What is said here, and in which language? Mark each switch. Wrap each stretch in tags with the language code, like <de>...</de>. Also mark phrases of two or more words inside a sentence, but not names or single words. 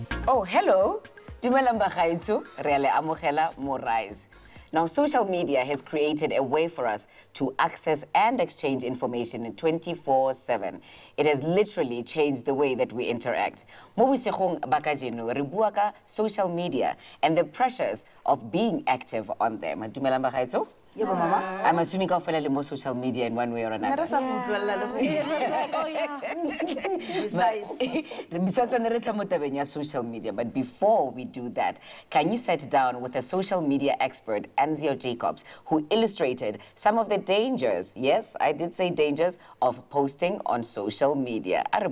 <en>Oh, hello.</en> <tn>Dumelang bagaetsho, re le amogela mo Rise.</tn> <en>Now, social media has created a way for us to access and exchange information 24/7. It has literally changed the way that we interact.</en> <tn>Mo busigong ba kajeno re bua ka</tn> <en>social media and the pressures of being active on them.</en> <tn>Dumelang bagaetsho?</tn> <en>Yeah, Mama. I'm assuming you follow more social media in one way or another. Yeah. Social media. But before we do that, Kanye sat down with a social media expert, Anzio Jacobs, who illustrated some of the dangers, yes, I did say dangers, of posting on social media.</en>